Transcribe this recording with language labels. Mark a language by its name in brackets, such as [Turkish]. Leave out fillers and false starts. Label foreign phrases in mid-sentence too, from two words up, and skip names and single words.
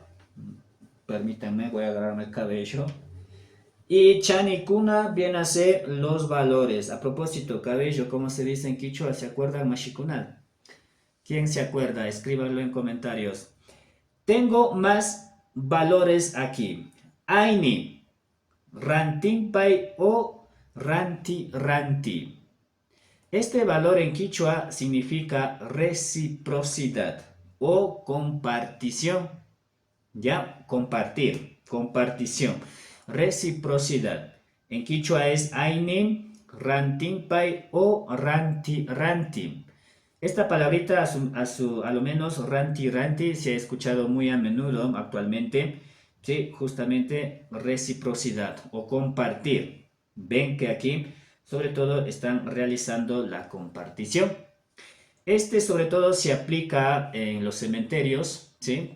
[Spanish] Permítanme, voy a agarrarme el cabello. Y chani kuna viene a ser los valores. A propósito, cabello, ¿cómo se dice en quichua? ¿Se acuerdan, mashikunal? ¿Quién se acuerda? Escríbanlo en comentarios. Tengo más valores aquí. [Quechua] Aini, rantinpai o ranti ranti. [Spanish] Este valor en quichua significa reciprocidad o compartición. ¿Ya? Compartir, compartición. Reciprocidad. En quichua es [Quechua] aini, rantinpai o ranti ranti. [Spanish] Esta palabrita, a lo menos [Quechua] ranti ranti, [Spanish] se ha escuchado muy a menudo actualmente. Sí, justamente reciprocidad o compartir. Ven que aquí, sobre todo, están realizando la compartición. Este, sobre todo, se aplica en los cementerios, ¿sí?